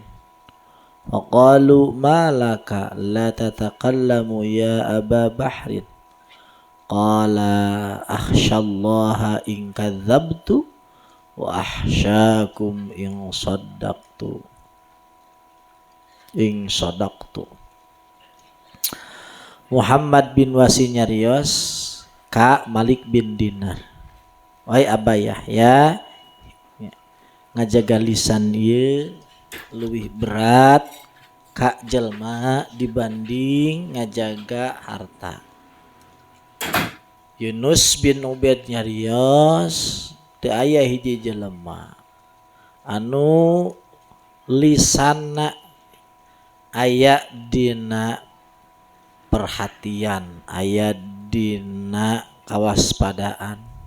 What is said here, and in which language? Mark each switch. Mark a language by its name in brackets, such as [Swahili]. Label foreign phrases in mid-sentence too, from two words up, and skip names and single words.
[Arabic] وقالوا ما لك لا تتكلم يا أبا بحر. قال أخشى الله إن كذبت وأخشاكم إن صدقت. [Sundanese] Muhammad bin Wasi nyarios ka Malik bin Dinar, wahai Aba Yahya, ngajaga lisan ieu leuwih berat ka jelma dibanding ngajaga harta. Yunus bin Ubaid nyarios teu aya hiji jelema anu lisanna aya dina perhatian, aya dina kawaspadaan,